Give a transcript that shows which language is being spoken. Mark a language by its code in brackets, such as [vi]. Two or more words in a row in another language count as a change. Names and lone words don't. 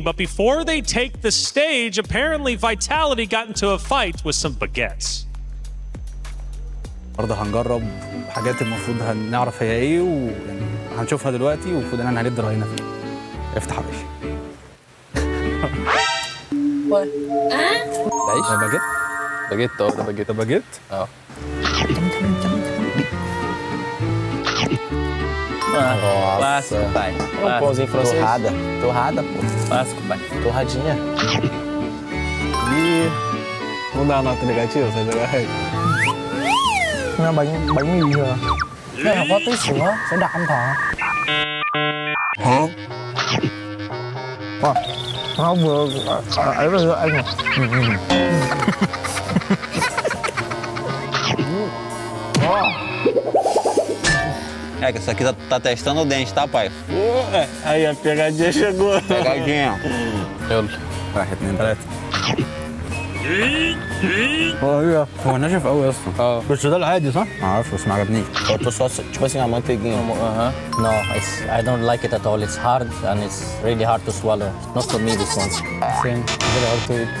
[en] But before they take the stage, apparently Vitality got into a fight with some baguettes. [ar] برضه هنجرب حاجات المفروض هنعرف هي ايه ويعني هنشوفها دلوقتي والمفروض ان احنا هندي رأينا فيها. افتح يا باشا. عيش؟ باجيت؟ باجيت ده باجيت. ده باجيت؟ اه. [pt] Clássico, pai. Um pãozinho francês. Torrada, pô. Clássico, pai. Torradinha. Ih, vamos dar uma nota negativa, você vai jogar aí. [vi] Nó bánh mì rồi. Cái này có tí sữa, sẽ đặt anh Thọ. Hả? Nó vừa ấy vừa anh à. [pt] É que isso aqui tá testando o dente, tá, pai? Aí a pegadinha chegou. Pegadinha. [ar] يلا 1 2 3 ايوه هو ناشف قوي يا اسطى بس ده العادي صح؟ ما اعرفش بس ما عجبنيش [pt] Tipo assim, a manteiguinha. [en] No, I don't like it at all. It's hard and it's really hard to swallow. Not for me, this one. Same. Very hard to eat.